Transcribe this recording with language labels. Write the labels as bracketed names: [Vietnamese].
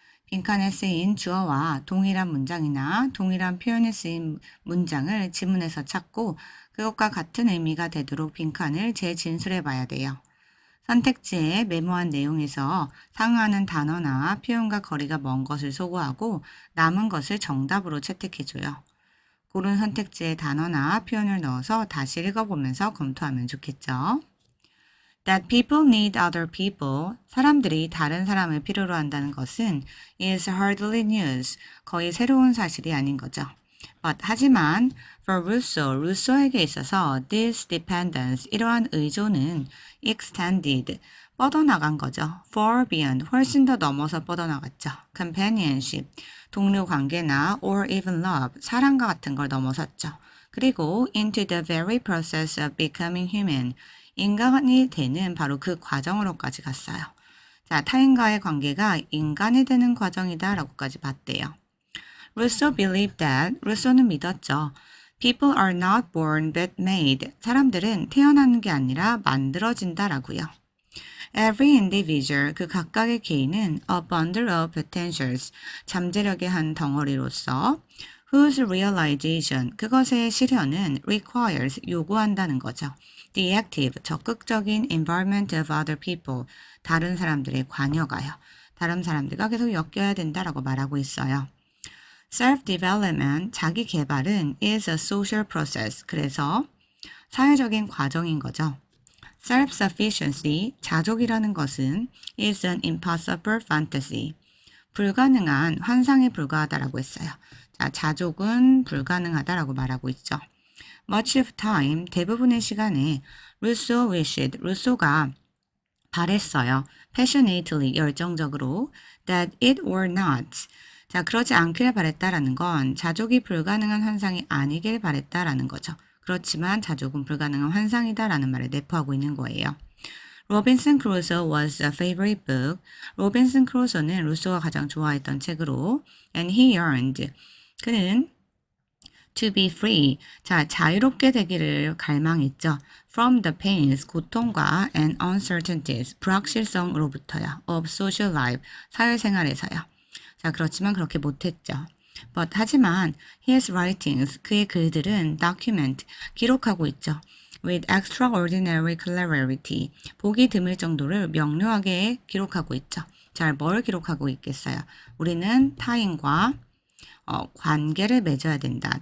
[Korean] 빈칸에 쓰인 주어와 동일한 문장이나 동일한 표현이 쓰인 문장을 지문에서 찾고 그것과 같은 의미가 되도록 빈칸을 재진술해 봐야 돼요. 선택지에 메모한 내용에서 상응하는 단어나 표현과 거리가 먼 것을 소거하고 남은 것을 정답으로 채택해줘요. 고른 선택지에 단어나 표현을 넣어서 다시 읽어보면서 검토하면 좋겠죠. [English] That people need other people. [Korean] 사람들이 다른 사람을 필요로 한다는 것은 [English] is hardly news. [Korean] 거의 새로운 사실이 아닌 거죠. [English] But [Korean] 하지만 [English] for [Korean] 루소에게 있어서 [English] this dependence, [Korean] 이러한 의존은 [English] extended, [Korean] 뻗어나간 거죠. [English] far beyond, [Korean] 훨씬 더 넘어서 뻗어나갔죠. [English] companionship, [Korean] 동료 관계나 [English] or even love, [Korean] 사랑과 같은 걸 넘어섰죠. 그리고 [English] into the very process of becoming human, [Korean] 인간이 되는 바로 그 과정으로까지 갔어요. 자, 타인과의 관계가 인간이 되는 과정이다 라고까지 봤대요. 루소 [English] believed that, [Korean] 루소는 믿었죠. [English] People are not born but made. [Korean] 사람들은 태어나는 게 아니라 만들어진다 라고요. [English] Every individual, [Korean] 그 각각의 개인은 [English] a bundle of potentials, [Korean] 잠재력의 한 덩어리로서 [English] whose realization, [Korean] 그것의 실현은 [English] requires, [Korean] 요구한다는 거죠. [English] The active, [Korean] 적극적인 [English] environment of other people, [Korean] 다른 사람들의 관여가요. 다른 사람들과 계속 엮여야 된다라고 말하고 있어요. [English] Self-development, [Korean] 자기 개발은 [English] is a social process. [Korean] 그래서 사회적인 과정인 거죠. [English] Self-sufficiency, [Korean] 자족이라는 것은 [English] is an impossible fantasy. [Korean] 불가능한 환상에 불과하다라고 했어요. 자, 자족은 불가능하다라고 말하고 있죠. [English] Much of time, [Korean] 대부분의 시간에 루소가 바랬어요. [English] passionately, [Korean] 열정적으로 [English] that it were not. [Korean] 자, 그러지 않기를 바랬다라는 건 자족이 불가능한 환상이 아니길 바랬다라는 거죠. 그렇지만 자족은 불가능한 환상이다라는 말을 내포하고 있는 거예요. 로빈슨 크루소 [English] was a favorite book. [Korean] 로빈슨 크루소는 루소가 가장 좋아했던 책으로 [English] and he yearned. [Korean] 그는 [English] to be free. [Korean] 자, 자유롭게 되기를 갈망했죠. [English] From the pains, [Korean] 고통과 [English] and uncertainties, [Korean] 불확실성으로부터요. [English] of social life, [Korean] 사회생활에서요. 자, 그렇지만 그렇게 못했죠. [English] But [Korean] 하지만 [English] his writings, [Korean] 그의 글들은 [English] document, [Korean] 기록하고 있죠. [English] With extraordinary clarity, [Korean] 보기 드물 정도를 명료하게 기록하고 있죠. 자, 뭘 기록하고 있겠어요? 우리는 타인과 관계를 맺어야 된다.